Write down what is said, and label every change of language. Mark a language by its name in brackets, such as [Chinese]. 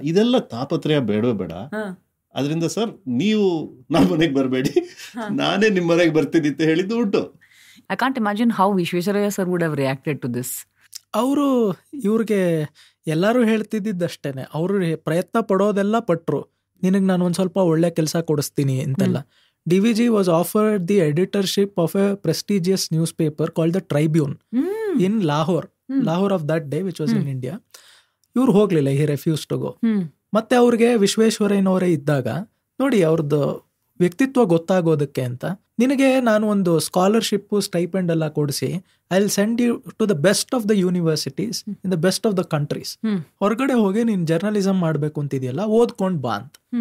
[Kannada] ಇದೆಲ್ಲ ತಾಪತ್ರಯ ಬೇಡವೇ ಬೇಡ. ಅದರಿಂದ ಸರ್ ನೀವು ನಮ್ಮ ಮನೆಗೆ ಬರಬೇಡಿ, ನಾನೇ ನಿಮ್ಮ ಮನೆಗೆ ಬರ್ತೀನಿ ಅಂತ ಹೇಳಿದ್ದು ಉಂಟು. [English] I can't imagine how Visvesvaraya sir would have reacted to this. [Kannada] ಅವರು ಇವ್ರಿಗೆ ಎಲ್ಲರೂ ಹೇಳ್ತಿದ್ದಷ್ಟೇನೆ, ಅವರು ಪ್ರಯತ್ನ ಪಡೋದೆಲ್ಲ ಪಟ್ರು, ನಿನಗೆ ನಾನು ಒಂದು ಸ್ವಲ್ಪ ಒಳ್ಳೆ ಕೆಲಸ ಕೊಡಿಸ್ತೀನಿ ಅಂತೆಲ್ಲ. [English] DVG was offered the editorship of a prestigious newspaper called the Tribune in Lahore of that day, which was in India. [Kannada] ಇವ್ರು ಹೋಗ್ಲಿಲ್ಲ, [English] he refused to go. [Kannada] ಮತ್ತೆ ಅವ್ರಿಗೆ ವಿಶ್ವೇಶ್ವರಯ್ಯನವರೇ ಇದ್ದಾಗ ನೋಡಿ ಅವ್ರದ್ದು ವ್ಯಕ್ತಿತ್ವ ಗೊತ್ತಾಗೋದಕ್ಕೆ ಅಂತ, ನಿನಗೆ ನಾನು ಒಂದು ಸ್ಕಾಲರ್ಶಿಪ್ ಸ್ಟೈಪೆಂಡ್ ಎಲ್ಲ ಕೊಡಿಸಿ [English] I will send you to the best of the universities in the best of the countries, [Kannada] ಹೊರಗಡೆ ಹೋಗಿ ನೀನ್ ಜರ್ನಲಿಸಮ್ ಮಾಡ್ಬೇಕು ಅಂತಿದೆಯಲ್ಲ, ಓದ್ಕೊಂಡ್ ಬಾ ಅಂತ.